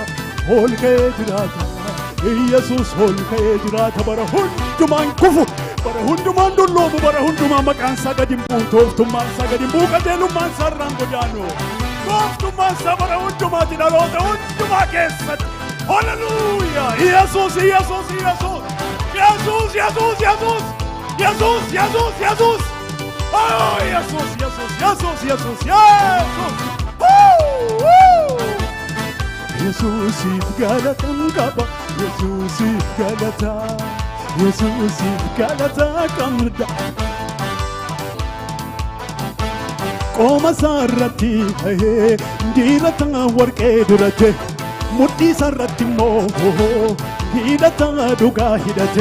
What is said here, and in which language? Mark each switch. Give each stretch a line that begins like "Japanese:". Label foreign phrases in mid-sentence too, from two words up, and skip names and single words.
Oromo: Ol ka'ee jiraata. Yesus ol ka'ee jiraata. Bara hundumaan kufu, bara hundumaan dulloomu, bara hundumaan maqaan isaa gad hin bu'u. Tooftummaan isaa gad hin bu'u. Qajeelummaan isaa irraan godaanu. Tooftummaan isaa bara hundumaatti dhaloota hundumaa keessatti. Hallelujah! Yesus, Yesus, Yesus, Yesus, Yesus, Yesus, Yesus, Yesus, Yesus. Oh, Yesus, Yesus, Yesus, Yesus, Yesus. Yesuusiif galatan qaba, Yesuusiif galata, Yesuusiif galata qabda. Qooma isaa irratti diirata warqee durate, mudhii sarratti immoo hidhata dhugaa hidhate